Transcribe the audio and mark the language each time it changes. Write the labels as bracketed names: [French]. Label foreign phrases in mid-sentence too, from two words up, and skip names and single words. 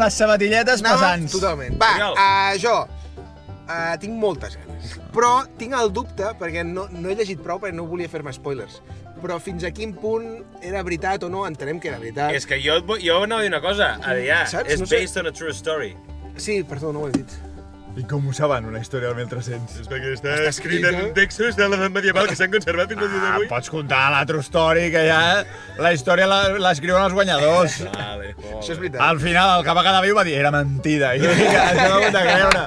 [Catalan] amb les sabatilletes pesants. Totalment. Va, Oriol. jo tinc moltes ganes. Però tinc el dubte, perquè no he llegit prou, perquè no volia fer-me spoilers. Però fins a quin punt era veritat o no, entenem que era veritat. És que jo anava a dir una cosa, Adrià, Saps? és No sé. [English] based on a true story. [Catalan] Sí, perdó, no ho he dit. I com ho saben, una història del 1300? És perquè està escrit en textos de l'edat medieval que s'han conservat fins al dia d'avui. Pots contar la [English] true story, [Catalan] que ja la història l'escriuen els guanyadors. Vale, Això és veritat. Al final, el que va quedar viu va dir, era mentida. I dic, això no ho he de creure.